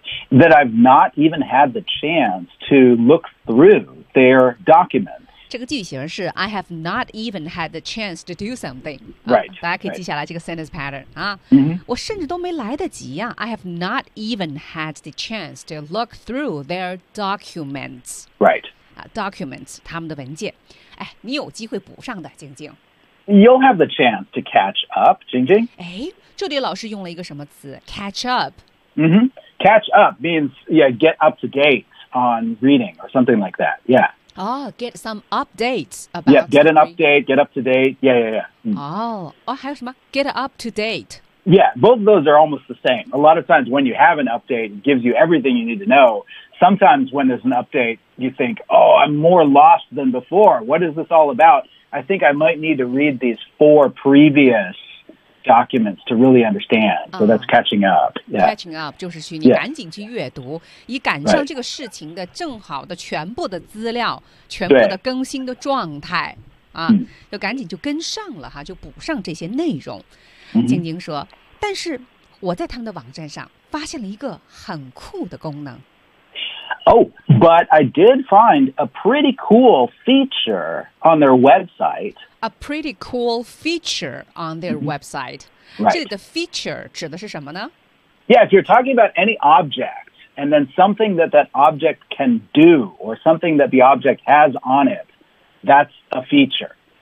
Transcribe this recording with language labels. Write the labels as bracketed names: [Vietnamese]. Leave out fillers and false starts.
[English] That I've not even had the chance to look through their documents. [Chinese] 这个句型是 [English] I have not even had the chance to do something. Right.、 [Chinese] 大家可以记下来这个 sentence pattern. 啊、我甚至都没来得及啊 [English] I have not even had the chance to look through their documents. Right.、 [Chinese] documents, 他们的文件。哎，你有机会补上的，晶晶。 [English] You'll have the chance to catch up, 晶晶。 [Chinese] 哎，这里老师用了一个什么词 ？Catch up. [English] Mm-hmm. Catch up means, yeah, get up to date on reading or something like that, yeah. Oh, get some updates about. Yeah, get an update, get up to date. Yeah, yeah, yeah. Mm. Oh, [Chinese] 还有什么? [English] Get up to date. Yeah, both of those are almost the same. A lot of times when you have an update, it gives you everything you need to know. Sometimes when there's an update, you think, oh, I'm more lost than before. What is this all about? I think I might need to read these four previous documents to really understand. So that's catching up. Yeah. [Chinese] Catching up 就是去你赶紧去阅读、yeah. 以赶上这个事情的正好的全部的资料、 [English] right. [Chinese] 全部的更新的状态、啊、就赶紧就跟上了哈，就补上这些内容。晶晶说、mm-hmm. 但是我在他们的网站上发现了一个很酷的功能。 [English] Oh, but I did find a pretty cool feature on their website. A pretty cool feature on their、mm-hmm. website. Right. [Chinese] 这里的 feature 指的是什么呢? [English] Yeah, if you're talking about any object and then something that that object can do or something that the object has on it, that's a feature.